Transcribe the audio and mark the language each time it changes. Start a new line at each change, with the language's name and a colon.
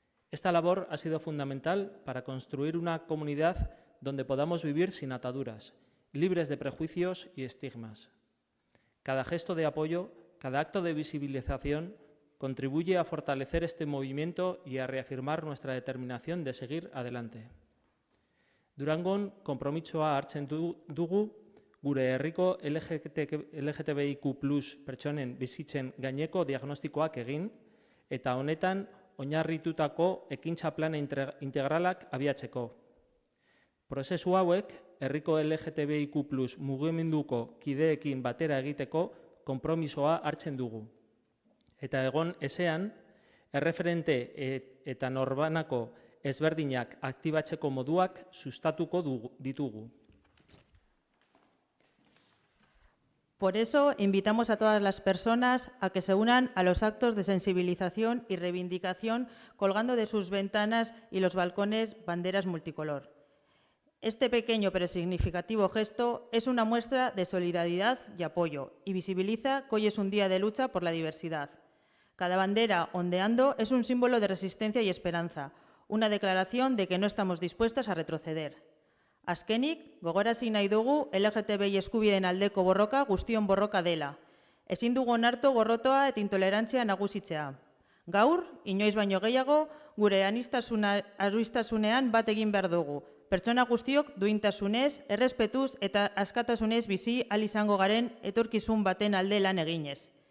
Spanish: Esta labor ha sido fundamental para construir una comunidad donde podamos vivir sin ataduras, libres de prejuicios y estigmas. Cada gesto de apoyo, cada acto de visibilización contribuye a fortalecer este movimiento y a reafirmar nuestra determinación de seguir adelante.
Basque: Durangon konpromisoa hartzen dugu gure herriko LGTBIQ+ pertsonen bizitzen gaineko diagnostikoak egin eta honetan oinarritutako ekintza plana integralak abiatzeko. Prozesu hauek herriko LGTBIQ+ mugimenduko kideekin batera egiteko konpromisoa hartzen dugu. Eta egon ezean, erreferente eta norbanako ezberdinak aktibatzeko moduak sustatuko ditugu.
Spanish: Por eso, invitamos a todas las personas a que se unan a los actos de sensibilización y reivindicación colgando de sus ventanas y los balcones banderas multicolor. Este pequeño pero significativo gesto es una muestra de solidaridad y apoyo y visibiliza que hoy es un día de lucha por la diversidad. Cada bandera ondeando es un símbolo de resistencia y esperanza, una declaración de que no estamos dispuestas a retroceder.
Basque: Azkenik, gogorarazi nahi dugu LGTBI eskubideen aldeko borroka guztion borroka dela. Ezin dugu onartu gorrotoa eta intolerantzia nagusitzea. Gaur, inoiz baino gehiago, gure aniztasunean bat egin behar dugu. Pertsona guztiok duintasunez, errespetuz eta askatasunez bizi ahal izango garen etorkizun baten alde lan eginez.